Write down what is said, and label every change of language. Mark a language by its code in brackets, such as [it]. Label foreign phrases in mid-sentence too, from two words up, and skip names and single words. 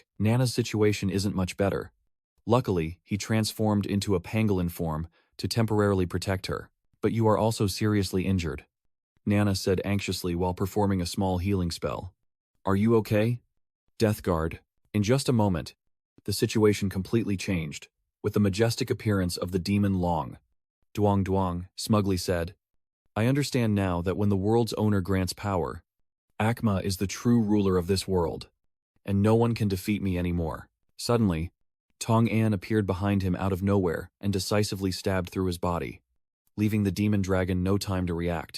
[en] Nana's situation isn't much better. Luckily, he transformed into a pangolin form to temporarily protect her. "But you are also seriously injured," Nana said anxiously while performing a small healing spell. "Are you okay?" Death Guard. In just a moment, the situation completely changed, with the majestic appearance of the demon Long. "Duang Duang," smugly said, "I understand now that when the world's owner grants power, Akma is the true ruler of this world, and no one can defeat me anymore." Suddenly, Tong An appeared behind him out of nowhere and decisively stabbed through his body, leaving the demon dragon no time to react.